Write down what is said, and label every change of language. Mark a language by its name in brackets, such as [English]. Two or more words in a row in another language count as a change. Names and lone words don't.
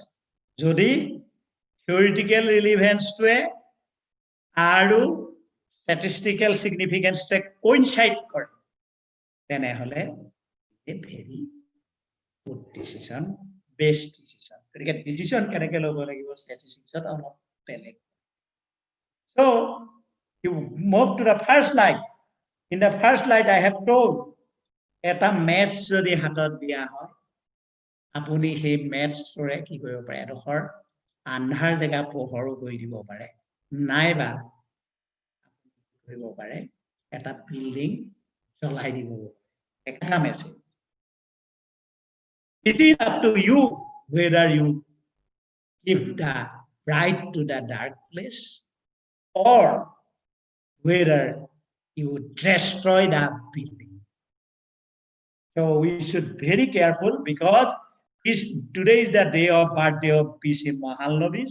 [English] Jodi theoretical relevance [Assamese] টো আৰু [English] statistical significance to coincide kore, then a very good decision, best decision. Decision statistics. So you move to the first slide. In the first slide, I have told [Assamese] এটা maths যদি হাতত দিয়া হয় আপুনি হে maths তো ৰে কি কৰিব পাৰে এডোখৰ আন্ধাৰ জেগা পোহৰ কৰি দিব পাৰে নাইবা কৰিব পাৰে এটা building চলাই দিব এটা message. [English] It is up to you whether you give the bright to the dark place or whether you destroy the building. So we should be very careful because today is the day of birthday of PC Mahalnavis.